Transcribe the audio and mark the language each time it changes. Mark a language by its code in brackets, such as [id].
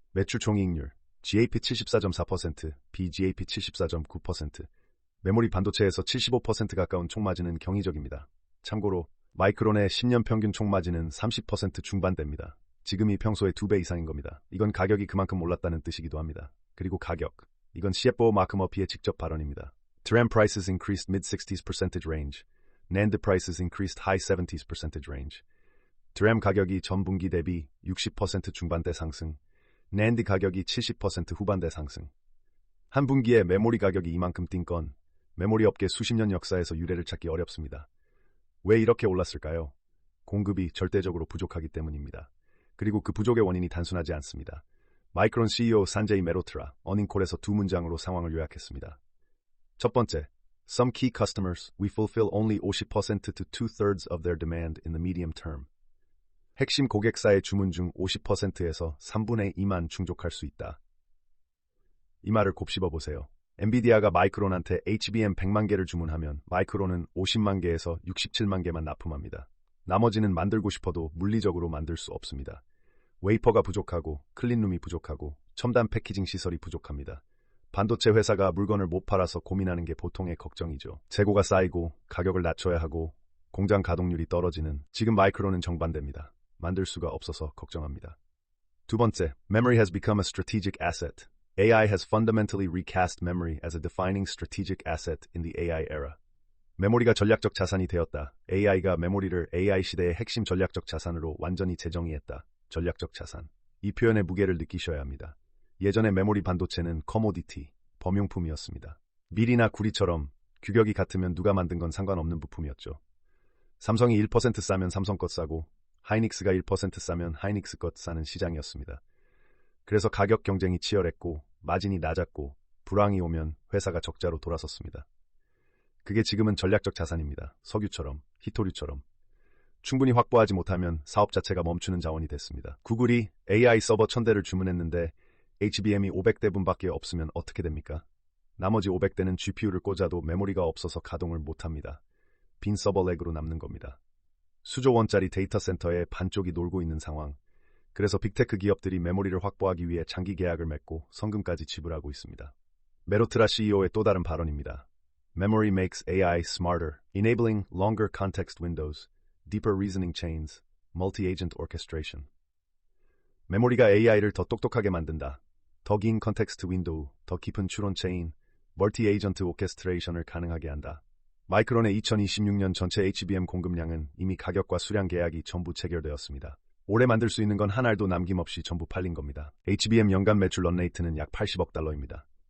[ko] 매출 총이익률, GAP 74.4%, BGAP 74.9%, 메모리 반도체에서 75% 가까운 총마진은 경이적입니다. 참고로 마이크론의 10년 평균 총마진은 30% 중반대입니다. 지금이 평소의 2배 이상인 겁니다. 이건 가격이 그만큼 올랐다는 뜻이기도 합니다. 그리고 가격, 이건 CFO 마크 머피의 직접 발언입니다. [en] DRAM prices increased mid-60s percentage range. NAND prices increased high 70s percentage range. [ko] DRAM 가격이 전 분기 대비 60% 중반대 상승, NAND 가격이 70% 후반대 상승. 한 분기에 메모리 가격이 이만큼 뛴 건 메모리 업계 수십 년 역사에서 유례를 찾기 어렵습니다. 왜 이렇게 올랐을까요? 공급이 절대적으로 부족하기 때문입니다. 그리고 그 부족의 원인이 단순하지 않습니다. 마이크론 CEO 산제이 메로트라 어닝콜에서 두 문장으로 상황을 요약했습니다. 첫 번째, [en] Some key customers, we fulfill only 50% to 2/3 of their demand in the medium term. [ko] 핵심 고객사의 주문 중 50%에서 3분의 2만 충족할 수 있다. 이 말을 곱씹어 보세요. 엔비디아가 마이크론한테 HBM 100만 개를 주문하면 마이크론은 50만 개에서 67만 개만 납품합니다. 나머지는 만들고 싶어도 물리적으로 만들 수 없습니다. 웨이퍼가 부족하고 클린룸이 부족하고 첨단 패키징 시설이 부족합니다. 반도체 회사가 물건을 못 팔아서 고민하는 게 보통의 걱정이죠. 재고가 쌓이고 가격을 낮춰야 하고 공장 가동률이 떨어지는 지금 마이크론은 정반대입니다. 만들 수가 없어서 걱정합니다. 두 번째, [en] memory has become a strategic asset. AI has fundamentally recast memory as a defining strategic asset in the AI era. [ko] 메모리가 전략적 자산이 되었다. AI가 메모리를 AI 시대의 핵심 전략적 자산으로 완전히 재정의했다. 전략적 자산. 이 표현의 무게를 느끼셔야 합니다. 예전에 메모리 반도체는 커모디티, 범용품이었습니다. 밀이나 구리처럼 규격이 같으면 누가 만든 건 상관없는 부품이었죠. 삼성이 1% 싸면 삼성 것 싸고 하이닉스가 1% 싸면 하이닉스 것 사는 시장이었습니다. 그래서 가격 경쟁이 치열했고 마진이 낮았고 불황이 오면 회사가 적자로 돌아섰습니다. 그게 지금은 전략적 자산입니다. 석유처럼, 히토류처럼. 충분히 확보하지 못하면 사업 자체가 멈추는 자원이 됐습니다. 구글이 AI 서버 1000대를 주문했는데 HBM이 500대분밖에 없으면 어떻게 됩니까? 나머지 500대는 GPU를 꽂아도 메모리가 없어서 가동을 못합니다. 빈 서버렉으로 남는 겁니다. 수조 원짜리 데이터 센터에 반쪽이 놀고 있는 상황. 그래서 빅테크 기업들이 메모리를 확보하기 위해 장기 계약을 맺고 성금까지 지불하고 있습니다. 메로트라 CEO의 또 다른 발언입니다. [en] Memory makes AI smarter, enabling longer context windows, deeper reasoning chains, multi-agent orchestration. [ko] 메모리가 AI를 더 똑똑하게 만든다. 더 긴 컨텍스트 윈도우, 더 깊은 추론 체인, 멀티-에이전트 오케스트레이션을 가능하게 한다. 마이크론의 2026년 전체 HBM 공급량은 이미 가격과 수량 계약이 전부 체결되었습니다. 올해 만들 수 있는 건 한 알도 남김없이 전부 팔린 겁니다. HBM 연간 매출 런레이트는 약 80억 달러입니다.